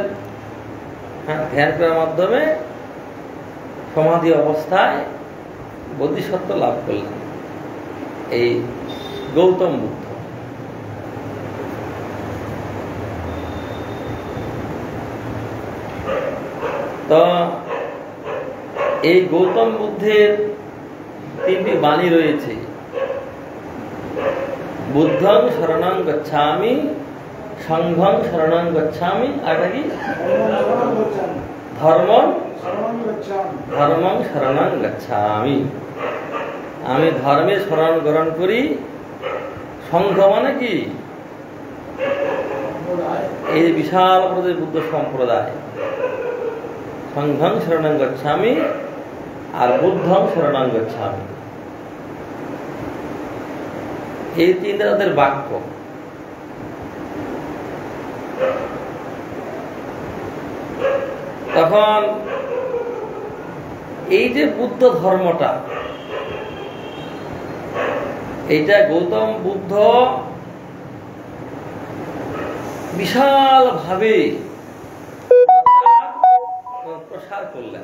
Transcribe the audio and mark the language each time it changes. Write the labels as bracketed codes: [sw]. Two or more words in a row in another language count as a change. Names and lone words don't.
[bn] হ্যাঁ, ধ্যান করার মাধ্যমে সমাধি অবস্থায় বোধিসত্ত্ব লাভ করলেন এই গৌতম বুদ্ধ। তো এই গৌতম বুদ্ধের তিনটি বাণী রয়েছে, [pi] বুদ্ধং শরণং গচ্ছামি, সংঘং শরণং গচ্ছামি, [bn] আর কি [pi] ধর্মং শরণং গচ্ছামি। [bn] আমি ধর্মের শরণ গ্রহণ করি। সংঘ মানে কি? এই বিশাল বুদ্ধ সম্প্রদায়। [pi] সংঘং শরণং গচ্ছামি [bn] আর [pi] বুদ্ধং শরণং গচ্ছামি, [bn] এই তিনটা তাদের বাক্য। তখন এই যে বুদ্ধ ধর্মটা, এইটা গৌতম বুদ্ধ বিশাল ভাবে প্রসার করলেন।